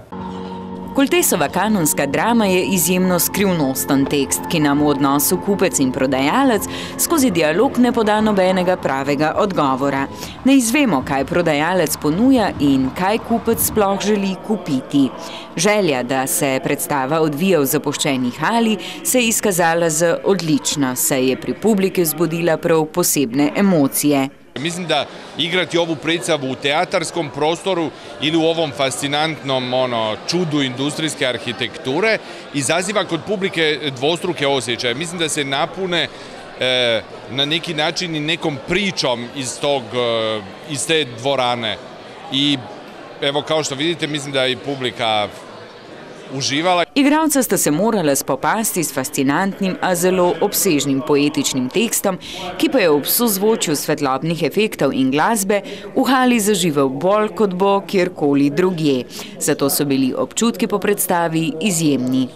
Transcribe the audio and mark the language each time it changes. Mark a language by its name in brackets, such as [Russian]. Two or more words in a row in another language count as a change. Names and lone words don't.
[Slovenian] Koltesova kanonska drama je izjemno skrivnosten tekst, ki nam v odnosu kupec in prodajalec skozi dialog ne poda nobenega pravega odgovora. Ne izvemo, kaj prodajalec ponuja in kaj kupec sploh želi kupiti. Želja, da se predstava odvija v zapuščeni hali, se je izkazala za odlična, saj je pri publiki vzbudila prav posebne emocije. [Croatian] Mislim da igrati ovu predstavu u teatarskom prostoru ili u ovom fascinantnom čudu industrijske arhitekture izaziva kod publike dvostruke osjećaje. Mislim da se napune na neki način i nekom pričom iz te dvorane. I evo, kao što vidite, mislim da je i publika uživala. [Slovenian] Igralca sta se morala spopasti s fascinantnim, a zelo obsežnim poetičnim tekstom, ki pa je ob sozvočju svetlobnih efektov in glasbe v hali zaživel bolj kot bo kjerkoli drugje. Zato so bili občutki po predstavi izjemni.